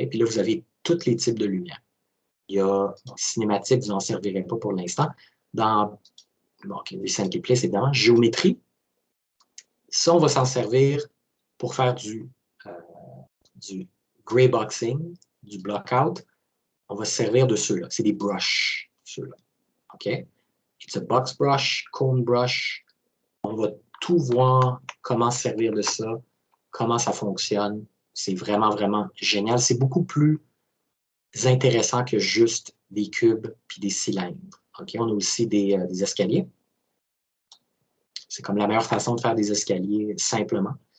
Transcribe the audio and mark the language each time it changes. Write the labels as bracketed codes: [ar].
[fr] Puis là, vous avez tous les types de lumière. Il y a cinématique, vous n'en servirez pas pour l'instant. Dans Recently Placed, évidemment, géométrie, ça, on va s'en servir pour faire du gray boxing, du blockout. On va se servir de ceux-là. C'est des brushes, ceux-là. OK? [en] It's a box brush, cone brush. [fr] On va tout voir comment se servir de ça, comment ça fonctionne. C'est vraiment, vraiment génial. C'est beaucoup plus intéressant que juste des cubes puis des cylindres. OK? On a aussi des escaliers. C'est comme la meilleure façon de faire des escaliers simplement.